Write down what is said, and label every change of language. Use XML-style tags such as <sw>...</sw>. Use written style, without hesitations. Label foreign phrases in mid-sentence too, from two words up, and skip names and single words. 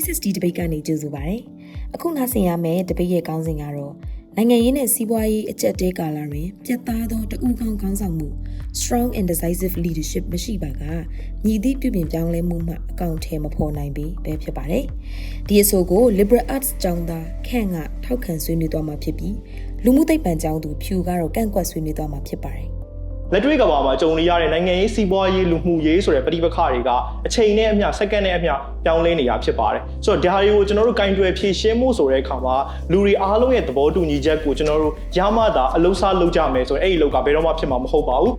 <my>ဒီတပိတ်ကနေကြိုဆိုပါရစေ။အခုနားဆင်ရမယ့်တပိတ်ရဲ့ခေါင်းစဉ်ကတော့နိုင်ငံရေးနဲ့စီးပွားရေးအကျပ်တဲကာလတွင်ပြတ်သားသောတဦးကောင်းခေါင်းဆောင်မှု</my> <en>strong and decisive leadership</en> <my>မရှိပါကညီသည့်ပြုပြင်ပြောင်းလဲမှုမှအကောင့်ထဲမဖော်နိုင်ပေပဲဖြစ်ပါတယ်။ဒီအဆိုကို</my> <en>liberal arts</en> <my>ကျောင်းသားခန့်ကထောက်ခံဆွေးနွေးသွားမှာဖြစ်ပြီးလူမှုသိပ္ပံကျောင်းသူဖြူကတော့ကန့်ကွက်ဆွေးနွေးသွားမှာဖြစ်ပါတယ်။ လက်တွေ့ကဘာမှာကြုံနေရတဲ့နိုင်ငံရေးစီးပွားရေးလူမှုရေးဆိုတဲ့ပဋိပက္ခတွေကအချိန်နဲ့အမျှစက္ကန့်နဲ့အမျှပြောင်းလဲနေရဖြစ်ပါတယ်။ဆိုတော့ဒါတွေကိုကျွန်တော်တို့ကင်တွယ်ဖြည့်ရှင်းမှုဆိုတဲ့အခါမှာလူတွေအားလုံးရဲ့သဘောတူညီချက်ကိုကျွန်တော်တို့ရမှသာအလုံးစားလုပ်ကြမယ်ဆိုရင်အဲ့ဒီလောက်ကဘယ်တော့မှဖြစ်မှာမဟုတ်ပါဘူး</my>